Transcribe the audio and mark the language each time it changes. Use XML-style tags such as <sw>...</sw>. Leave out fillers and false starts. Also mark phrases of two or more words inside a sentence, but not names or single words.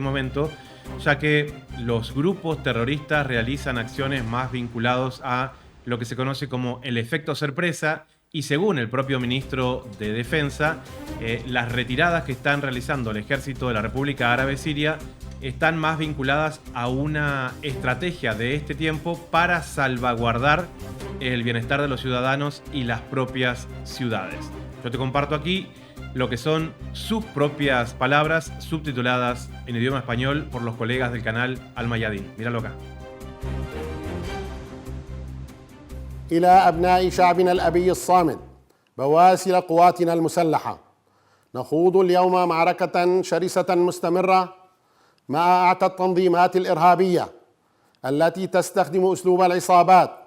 <es>este momento ya que los grupos terroristas realizan acciones más vinculados a lo que se conoce como el efecto sorpresa, y según el propio ministro de Defensa, las retiradas que están realizando el ejército de la República Árabe Siria están más vinculadas a una estrategia de este tiempo para salvaguardar el bienestar de los ciudadanos y las propias ciudades. Yo te comparto aquí lo que son sus propias palabras subtituladas en idioma español por los colegas del canal Al Mayadin. Míralo acá.</es> <ar>إلى أبناء شعبنا الأبي الصامد بواسل قواتنا المسلحة، نخوض اليوم معركة شرسة مستمرة مع أعتى التنظيمات الإرهابية التي تستخدم أسلوب العصابات،</ar>